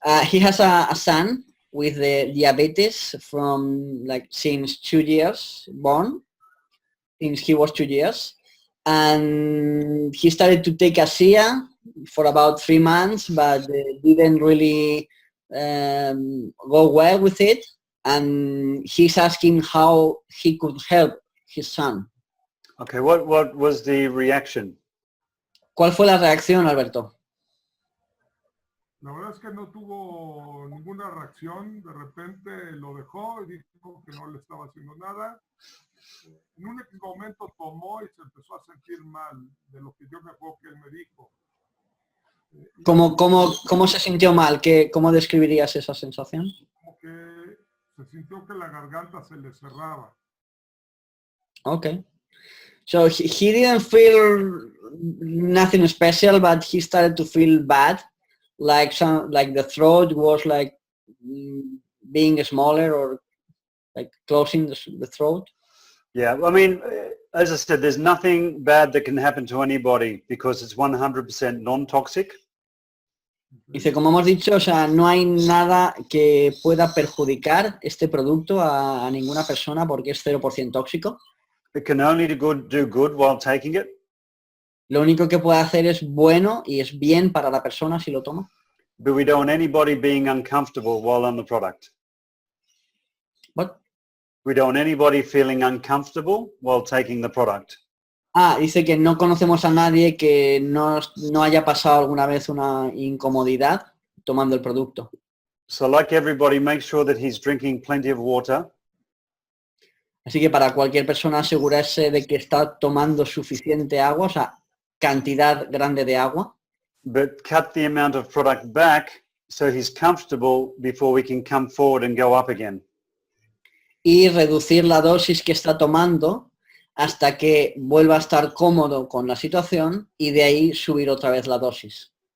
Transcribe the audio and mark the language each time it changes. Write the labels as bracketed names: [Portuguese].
[English] He has a son with the diabetes from since 2 years born, since he was 2 years, and he started to take ASEA for about 3 months, but didn't really go well with it, and he's asking how he could help his son. Okay, what was the reaction? [Spanish] ¿Cuál fue la reacción, Alberto? La verdad es que no tuvo ninguna reacción. De repente lo dejó y dijo que no le estaba haciendo nada. En un momento tomó y se empezó a sentir mal, de lo que yo me acuerdo que él me dijo. ¿Cómo se sintió mal? ¿Cómo describirías esa sensación? Como que se sintió que la garganta se le cerraba. [English] Okay. So he didn't feel nothing special, but he started to feel bad, like the throat was like being smaller or like closing the throat. Yeah, I mean, as I said, there's nothing bad that can happen to anybody because it's 100% non-toxic. [Spanish] Dice, como hemos dicho, o sea, no hay nada que pueda perjudicar este producto a ninguna persona porque es 0% tóxico. [English] It can only do good while taking it. [Spanish] Lo único que puede hacer es bueno y es bien para la persona si lo toma. [English] But we don't want anybody being uncomfortable while on the product. What? We don't want anybody feeling uncomfortable while taking the product. [Spanish] Dice que no conocemos a nadie que no haya pasado alguna vez una incomodidad tomando el producto. [English] So like everybody, make sure that he's drinking plenty of water. [Spanish] Así que para cualquier persona asegurarse de que está tomando suficiente agua, o sea, cantidad grande de agua. [English] But cut the amount of product back so he's comfortable before we can come forward and go up again. [Spanish] Y reducir la dosis que está tomando hasta que vuelva a estar cómodo con la situación y de ahí subir otra vez la dosis.